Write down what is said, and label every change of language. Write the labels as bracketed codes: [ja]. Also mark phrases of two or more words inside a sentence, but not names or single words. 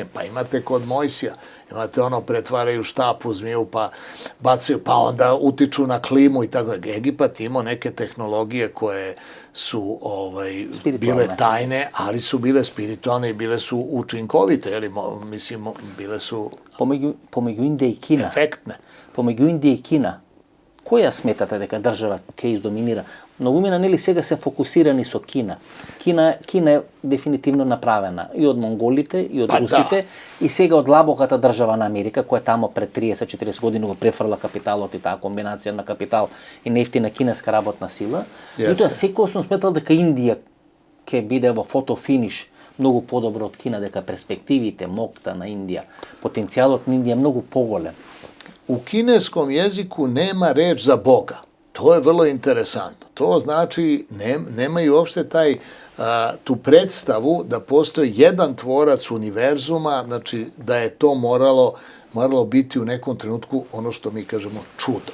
[sr] Pa imate kod Mojsija, imate pretvaraju štap u zmiju, pa bacaju, pa onda utiču na klimu i tako. Egipat imao neke tehnologije koje su bile tajne, ali su bile spiritualne i bile su učinkovite, jer mislim, bile su efektne. [mk] Помеѓу Индија и Кина, која сметате дека држава ќе издоминира? Многумина, нели, сега се фокусирани со Кина. Кина е дефинитивно направена и од монголите, и од русите, и сега од лабоката држава на Америка, која тамо пред 30-40 години го префрла капиталот и таа комбинација на капитал и нефтина кинеска работна сила. И тоа секој сум сметал дека Индија ќе биде во фотофиниш многу подобро од Кина, дека перспективите, мокта на Индија, потенцијалот на Индија е многу поголем. [sr] U kineskom jeziku nema reč za Boga. To je vrlo interesantno. To znači nemaju uopšte tu predstavu da postoji jedan tvorac univerzuma, znači da je to moralo biti u nekom trenutku ono što mi kažemo čudo.